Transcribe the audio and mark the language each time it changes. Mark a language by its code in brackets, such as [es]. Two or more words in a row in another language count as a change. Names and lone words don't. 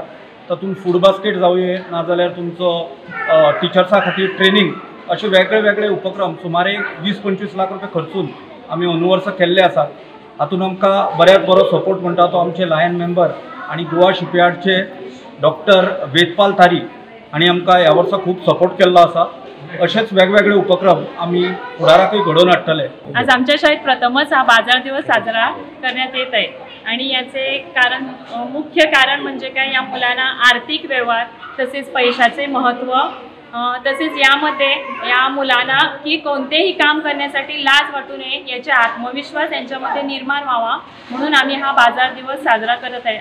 [kok] तातूंत फूड बास्केट जावंये नाजाल्यार तुमचो टिचर्सां खातीर ट्रेनिंग अशे वेगळे उपक्रम सुमारे 20-25 लाख रुपया खर्चून आमी अंदू वर्सा केल्ले आसात। हातून आमकां बऱ्यात बरो सपोर्ट म्हणटा तो आमचे लायन मेंबर आनी गोवा शिपयार्डचे डॉक्टर वेदपाल तारी हांणी आमकां ह्या वर्सा खूब सपोर्ट केल्लो आसा। असेच वेगवेगळे उपक्रम आम्ही फुडाराकूय घडोवन हाडटले। [mr] आज आमच्या शाळेत प्रथमच हा बाजार दिवस साजरा करण्यात येत आहे आणि याचे कारण मुख्य कारण म्हणजे काय, या मुलांना आर्थिक व्यवहार तसेच पैशाचे महत्त्व तसेच यामध्ये या मुलांना की कोणतेही काम करण्यासाठी लाज वाटू नये याचा आत्मविश्वास यांच्यामध्ये निर्माण व्हावा म्हणून आम्ही हा बाजार दिवस साजरा करत आहे।